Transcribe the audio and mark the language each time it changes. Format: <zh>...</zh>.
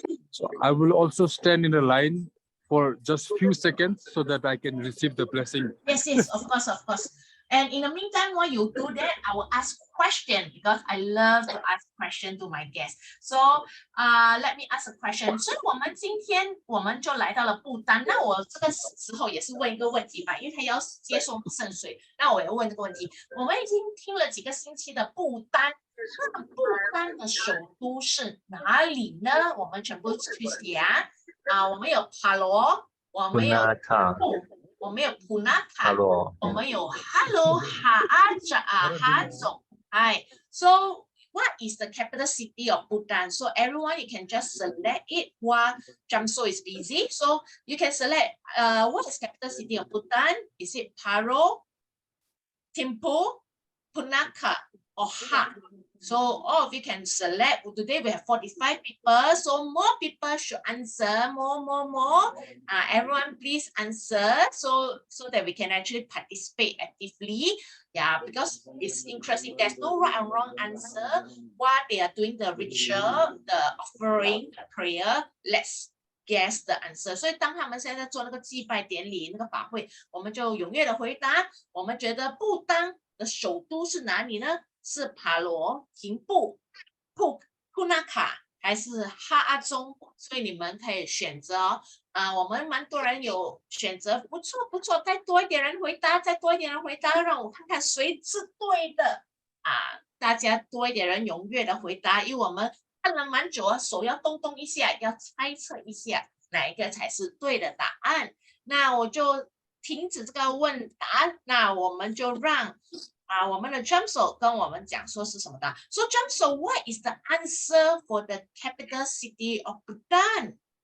<en>So I will also stand in a line for just few seconds so that I can receive the blessing. Yes, of course. And in the meantime, while you do that, I will ask question because I love to ask question to my guests. So, let me ask a question.</en> <zh>所以我们今天我们就来到了不丹。那我这个时候也是问一个问题吧，因为他要接受圣水，那我也问这个问题。我们已经听了几个星期的不丹，那不丹的首都是哪里呢？我们全部去想我们有帕罗，我们有我们有普纳卡，我们有 Hello 哈总。 Hi.</zh> <en>So what is the capital city of Bhutan? So everyone, you can just select it while Jamso is busy. So you can select what is capital city of Bhutan? Is it Paro, Thimphu, Punakha, or Ha? So all of you can select. Today we have 45 people, so more people should answer. More. Everyone, please answer so that we can actually participate actively. Yeah, because it's interesting. There's no right and wrong answer. While they are doing the ritual, the offering, the prayer, let's guess the answer。</en> <zh>所以当他们现在在做那个祭拜典礼那个法会，我们就踊跃的回答。我们觉得不丹的首都是哪里呢？是帕罗、廷布、库纳卡还是哈阿中？所以你们可以选择哦。我们蛮多人有选择，不错不错，再多一点人回答，再多一点人回答，让我看看谁是对的大家多一点人踊跃的回答，因为我们看了蛮久，手要动动一下，要猜测一下哪一个才是对的答案。那我就停止这个问答，那我们就让我们的 Jamso 跟我们讲说是什么答案。</zh> <en>So Jamso, what is the answer for the capital city of Bhutan?</en>